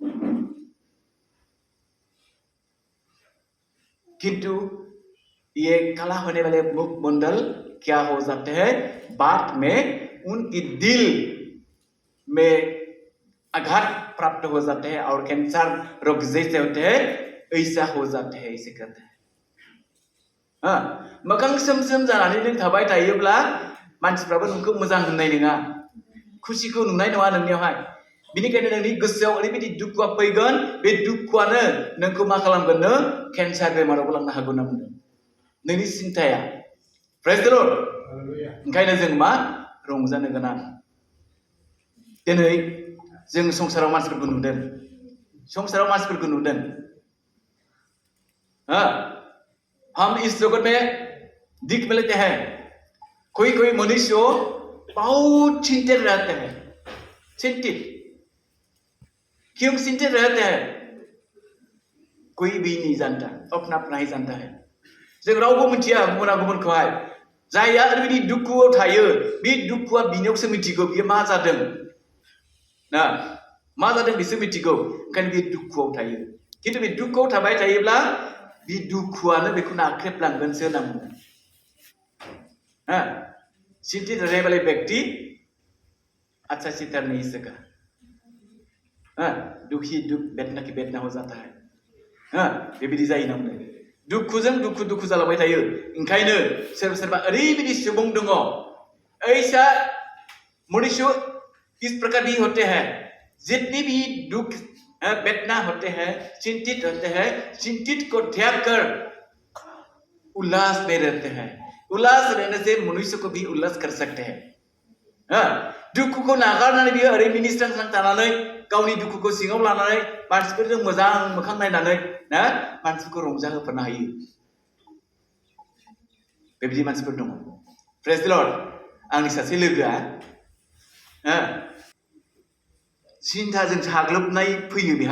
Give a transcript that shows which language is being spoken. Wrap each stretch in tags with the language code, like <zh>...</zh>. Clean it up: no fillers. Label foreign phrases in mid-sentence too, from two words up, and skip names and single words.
<hi>किंतु ये काला होने वाले मुखमंडल क्या हो जाते हैं, बाद में उनकी दिल में आघात प्राप्त हो जाते हैं और कैंसर रोग जैसे होते हैं, ऐसा हो जाते हैं, इसे कहते हैं।</hi> <brx>मोखां सोम सोम जानानै नों थाबाय थायोब्ला मानसिफ्राबो नोंखौ मोजां होननाय नङा, खुसिखौ नुनाय नङा नोंनियावहाय। बेनिखायनो नोंनि गोसोआव ओरैबायदि दुखुआ फैगोन, बे दुखुआनो नोंखौ मा खालामगोननो, केन्सार बेमारावबो लांनो हागौ होनना बुंदों, नोंनि सिन्थाया।</brx> <en>Praise the Lord.</en> <brx>ओंखायनो जों मा रंजानो गोनां। दिनै जों संसाराव मानसिफोरखौ नुदों, संसाराव मानसिफोरखौ नुदों।</brx> <hi>हम इस जगत में दिख मिलते हैं, कोई कोई मनुष्य बहुत चिंतित रहते हैं, चिंतित। क्यों चिंतित रहते हैं? कोई भी नहीं जानता, अपना अपना ही जानता है।</hi> <brx>जों रावबो मिथिया गुबुना गुबुनखौहाय। जायहा ओरैबायदि दुखुआव थायो, बे दुखुआ बिनियावसो मिथिगौ बियो मा जादों। ना मा जादों बिसो मिथिगौ, ओंखायनो बे दुखुआव थायो। खिन्थु बे दुखुआव थाबाय थायोब्ला बे दुखुआनो बेखौ नाख्रेबलांगोनसो होनना बुङो।</brx> <hi>चिंतित रहने वाले व्यक्ति अच्छा चिंतन नहीं सका। दुखी दुख बेदना की बेदना हो जाता है।</hi> <brx>बेबायदि जायो ना बुंदों। दुखुजों दुखु दुखु जालांबाय थायो। ओंखायनो सोरबा सोरबा ओरैबायदि सुबुं दङ,</brx> <hi>ऐसा मनुष्य इस प्रकार भी होते हैं, जितने भी दुख बेदना होते हैं, चिंतित होते हैं, चिंतित को त्याग कर उल्लास में रहते हैं। उल्लास रहने से मनुष्य को भी उल्लास कर सकते हैं।</hi> <brx>दुखुखौ नागारनानै बियो ओरै मिनिस्रां थानानै गावनि दुखुखौ सिङाव लानानै मानसिफोरजों मोजां मोखां नायनानै मानसिफोरखौ रंजाहोफानो हायो। बेबायदि मानसिफोर दङ।</brx> <en>Praise the Lord.</en> <brx>आंनि सासे लोगोआ सिन्थाजों साग्लोबनाय फैयो बेहा।</brx>